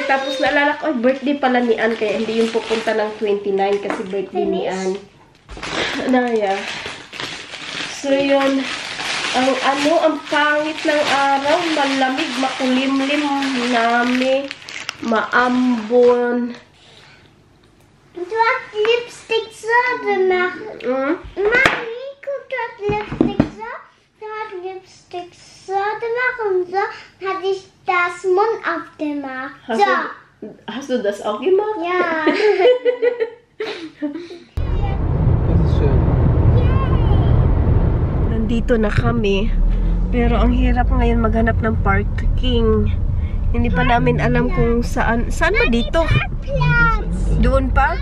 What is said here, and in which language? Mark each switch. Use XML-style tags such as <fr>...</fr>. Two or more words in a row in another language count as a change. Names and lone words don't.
<tl>Tapos naalala ko, birthday pala ni Ann, kaya hindi yung pupunta ng 29 kasi birthday ni Ann. Naya. So, yun. Ang pangit ng araw, malamig, makulimlim, nami, maambon.</tl> <de>Du hast Lipstick sauber machen. Mami, guck, du hast Lipstick sauber. Du hast Lipstick sauber machen. So hatte ich das Mund aufgemacht. Hast du das auch gemacht? Ja.</de> <tl>Dito na kami. Pero ang hirap ngayon maghanap ng parking. Hindi pa namin alam kung saan. Saan ba dito? Doon pa?</tl>